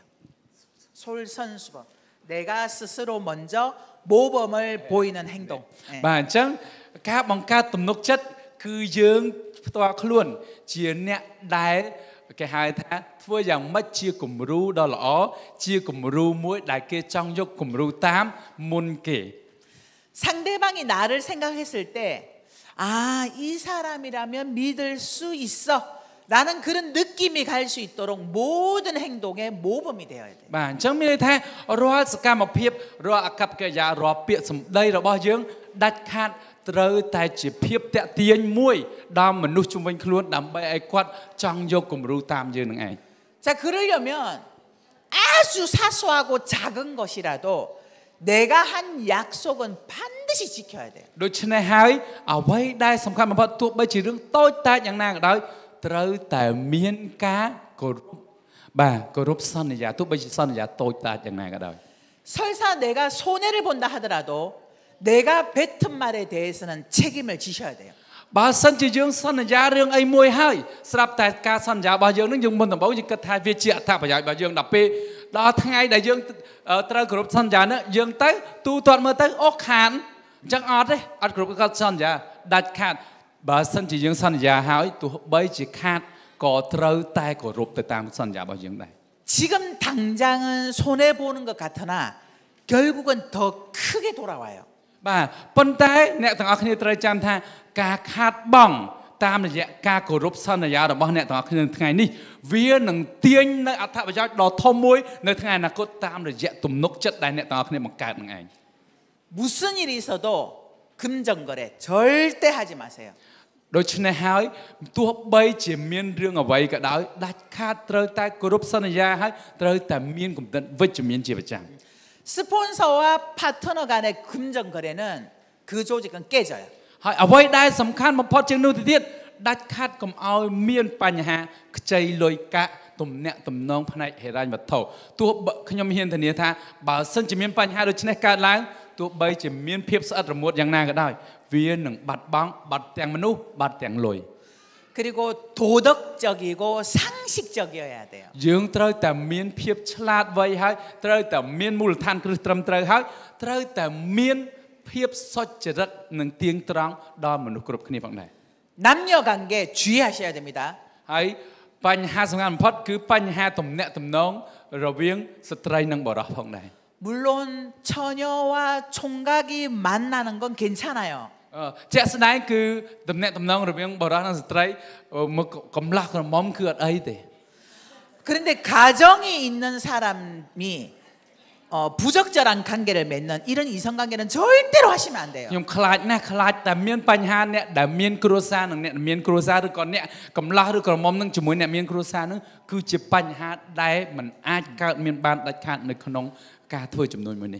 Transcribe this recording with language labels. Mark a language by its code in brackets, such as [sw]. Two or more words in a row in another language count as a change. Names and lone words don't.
[ko] 솔선수범. 내가 스스로 먼저 모범을 보이는 행동. 예. [km] បាទអញ្ចឹងការបង្កើតទំនុកចិត្តគឺយើងផ្ទាល់ខ្លួនជាអ្នកដែលគេហៅថាធ្វើយ៉ាងម៉េចជាគំរូដ៏ល្អជាគំរូមួយដែលគេចង់យកគំរូតាមមុនគេ [ko] 상대방이 나를 생각했을 때, 아, 이 사람이라면 믿을 수 있어. 라는 그런 느낌이 갈 수 있도록 모든 행동에 모범이 되어야 돼. [km] បាទអញ្ចឹងមានន័យថារាល់សកម្មភាពរាល់អកប្បកិរិយារាល់ពាក្យសម្ដីរបស់យើងដាច់ខាតត្រូវតែជាភាពតាក់ទាញមួយដល់មនុស្សជុំវិញខ្លួនដើម្បីឲ្យគាត់ចង់យកគំរូតាមយើងនឹងឯង [ko] 자, 그러려면 아주 사소하고 작은 것이라도 내가 한 약속은 반드시 지켜야 돼요. [km] ដូច្នេះហើយអ្វីដែលសំខាន់បំផុតទោះបីជារឿងតូចតាចយ៉ាងណាក៏ដោយត្រូវតែមានការគោរពបាទគោរពសន្យាទោះបីជាសន្យាតូចតាចយ៉ាងណាក៏ដោយ [ko] 설사 내가 손해를 본다 하더라도 내가 뱉은 말에 대해서는 책임을 지셔야 돼요. [km] បើសិនជាយើងសន្យារឿងអីមួយហើយស្រាប់តែការសន្យារបស់យើងនឹងយើងមុនដំបូងយើងគិតថាវាជាអត្ថប្រយោជន៍របស់យើងដល់ពេលដល់ថ្ងៃដែលយើងត្រូវគោរពសន្យានោះយើងទៅទូទាត់មើលទៅអូខានអញ្ចឹងអត់ទេអត់គោរពសន្យាដាច់ខាតបើសិនជាយើងសន្យាហើយទោះបីជាខាតក៏ត្រូវតែគោរពទៅតាមសន្យារបស់យើងដែរ [ko] 지금 당장은 손해 보는 것 같으나 결국은 더 크게 돌아와요. [km] បាទប៉ុន្តែអ្នកទាំងអស់គ្នាត្រូវចាំថាការខាតបង់តាមរយៈការគោរពសន្យារបស់អ្នកទាំងអស់គ្នាថ្ងៃនេះវានឹងទាញនៅអត្ថប្រយោជន៍ដ៏ធំមួយនៅថ្ងៃអនាគតតាមរយៈទំនុកចិត្តដែលអ្នកទាំងអស់គ្នាបង្កើតនឹងឯង [ko] 무슨 일이 있어도 금전거래 절대 하지 마세요. [km] ដូច្នេះហើយទោះបីជាមានរឿងអ្វីក៏ដោយដាច់ខាតត្រូវតែគោរពសន្យាហើយត្រូវតែមានគំនិតវិជ្ជមានជាប្រចាំ [ko] 스폰서와 파트너 간의 금전 거래는 그 조직은 깨져요. [km] ហើយអ្វីដែលសំខាន់បំផុតជាងនោះទៅទៀតដាច់ខាតកុំឲ្យមានបញ្ហាខ្ចីលុយកាក់ទំនាក់ទំនងផ្នែកហិរញ្ញវត្ថុទោះខ្ញុំហ៊ានធានាថាបើសិនជាមានបញ្ហាដូចនេះកើតឡើងទោះបីជាមានភាពស្អិតរមួតយ៉ាងណាក៏ដោយវានឹងបាត់បង់បាត់ទាំងមនុស្សបាត់ទាំងលុយ [ko] 그리고 도덕적이고 상식적이어야 돼요. [km] យើងត្រូវតែមានភាពឆ្លាតវៃហើយត្រូវតែមានមូលដ្ឋានគ្រឹះត្រឹមត្រូវហើយត្រូវតែមានភាពសុចរិតនិងទៀងត្រង់ដល់មនុស្សគ្រប់គ្នាផងដែរ [ko] 남녀 관계 주의하셔야 됩니다. [km] ហើយបញ្ហាសំខាន់បំផុតគឺបញ្ហាទំនាក់ទំនងរវាងស្ត្រីនិងបុរសផងដែរ [ko] 물론 처녀와 총각이 만나는 건 괜찮아요. [km] ជាក់ស្ដែងគឺទំនាក់ទំនងរវាងបុរសនិងស្ត្រីមកកំឡះក្រមុំគឺអត់អីទេ [ko] 그런데 가정이 있는 사람이 부적절한 관계를 맺는 이런 이성관계는 절대로 하시면 안 돼요. [km] ខ្ញុំខ្លាចណាស់ខ្លាចតែមានបញ្ហាអ្នកដែលមានគ្រួសារនិងអ្នកមានគ្រួសារឬក៏អ្នកកំឡះឬក្រមុំនឹងជាមួយអ្នកមានគ្រួសារនឹងគឺជាបញ្ហាដែលមិនអាចកើតមានបានដាច់ខាតនៅក្នុងការធ្វើចំនួនមួយនេះ